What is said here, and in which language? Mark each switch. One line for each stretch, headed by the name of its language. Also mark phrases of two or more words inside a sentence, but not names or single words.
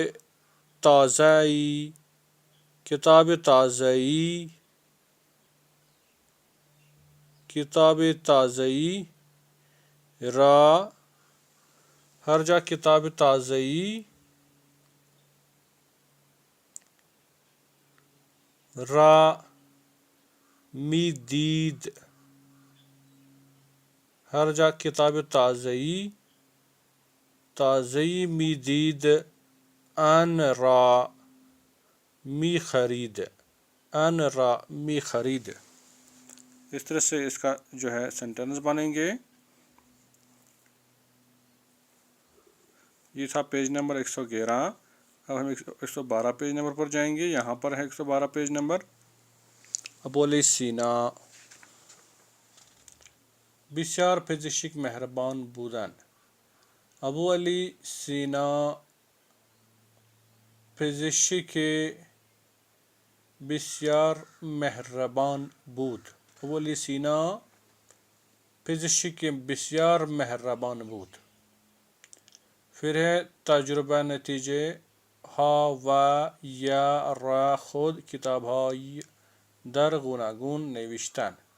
Persian: تازه‌ای را هر جا کتاب تازه‌ای را می دید. هر جا کتاب تازه‌ای می دید آن را می خرید.
Urdu: اس طرح سے اس کا جو ہے سینٹنس بنیں گے. یہ تھا
English: page number
Urdu: 111. اب ہم 112
English: page number
Urdu: پر جائیں گے. یہاں پر ہے 112
English: page number.
Persian: ابو علی سینا بسیار پزشک مهربان بودن. ابو علی سینا پزشک بسیار مهربان بود. ابو علی سینا پزشک بسیار مهربان بود.
Urdu: پھر ہے
Persian: تجربه نتیجه ها و یا را خود کتاب‌های در گوناگون نوشتن.